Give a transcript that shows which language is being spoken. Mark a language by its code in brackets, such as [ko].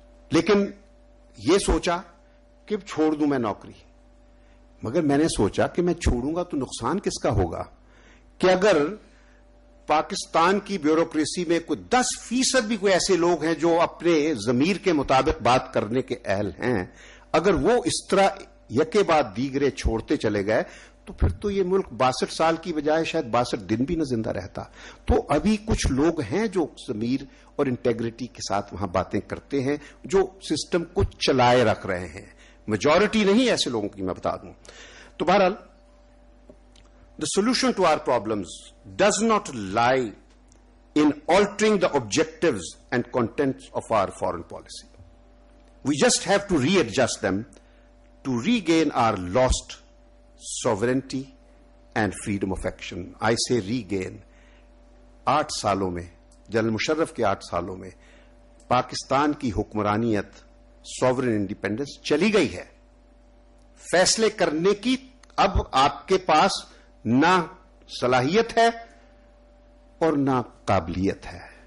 [ur] لیکن یہ سوچا کہ چھوڑ دوں میں نوکری, مگر میں نے سوچا کہ میں چھوڑوں گا تو نقصان کس کا ہوگا کہ اگر پاکستان کی بیوروکریسی میں کوئی 10% بھی کوئی ایسے لوگ ہیں جو اپنے ضمیر کے مطابق بات کرنے کے اہل ہیں, اگر وہ اس طرح یکے بعد دیگرے چھوڑتے چلے گئے تو پھر تو یہ ملک 62 سال کی بجائے شاید 62 دن بھی نہ زندہ رہتا. تو ابھی کچھ لوگ ہیں جو ضمیر اور انٹیگریٹی کے ساتھ وہاں باتیں کرتے ہیں, جو سسٹم کو چلائے رکھ رہے ہیں. میجورٹی نہیں ایسے لوگوں کی میں بتا دوں. تو بہرحال [en] the solution to our problems does not lie in altering the objectives and contents of our foreign policy. We just have to readjust them to regain our lost sovereignty and freedom of action. I say regain. [ur] 8 سالوں میں, general Musharraf کے 8 سالوں میں پاکستان کی حکمرانیت sovereign independence چلی گئی ہے. فیصلے کرنے کی اب آپ کے پاس نہ صلاحیت ہے اور نہ قابلیت ہے.